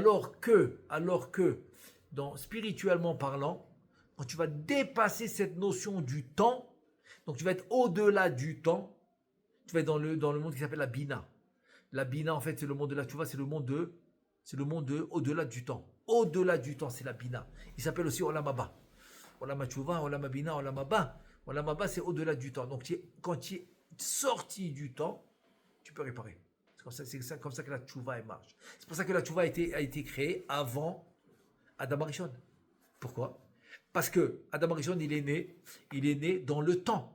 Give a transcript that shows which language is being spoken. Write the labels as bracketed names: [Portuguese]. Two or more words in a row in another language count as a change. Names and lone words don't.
[French] Alors que spirituellement parlant, quand tu vas dépasser cette notion du temps, donc tu vas être au-delà du temps, tu vas être dans le monde qui s'appelle la Bina. La Bina, en fait, c'est le monde de la Tchouva, c'est le monde de au-delà du temps. Au-delà du temps, c'est la Bina. Il s'appelle aussi [Hebrew] עולם הבא. עולם תשובה, עולם בינה, עולם הבא. עולם הבא, [French] c'est au-delà du temps. Donc, quand tu es sorti du temps, tu peux réparer. C'est comme ça que la Tchouva elle marche. C'est pour ça que la Tchouva a été créée avant Adam Arishon. Pourquoi? Parce que Adam Arishon, il est né dans le temps.